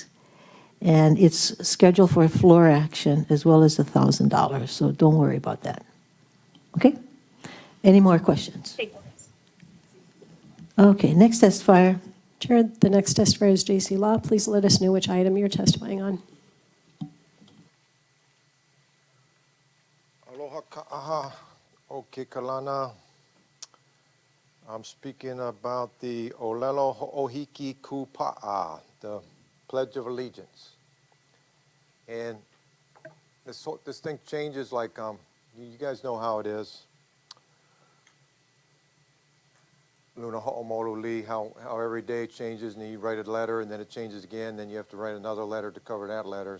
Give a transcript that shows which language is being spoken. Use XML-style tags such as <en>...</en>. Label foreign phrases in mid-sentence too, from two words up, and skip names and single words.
<en>And it's scheduled for floor action as well as $1,000. So don't worry about that. Okay? Any more questions? Okay, next testifier. Chair, the next testifier is J.C. Law. Please let us know which item you're testifying on.</en> <haw>Aloha ka'aha o ke kalana.</haw> <en>I'm speaking about the</en> <haw>Olelo Ho'ohiki Kupa'a,</haw> <en>the Pledge of Allegiance. And this thing changes like, you guys know how it is.</en> <haw>Luna Ho'omoluli,</haw> <en>how every day it changes and you write a letter and then it changes again, then you have to write another letter to cover that letter.</en>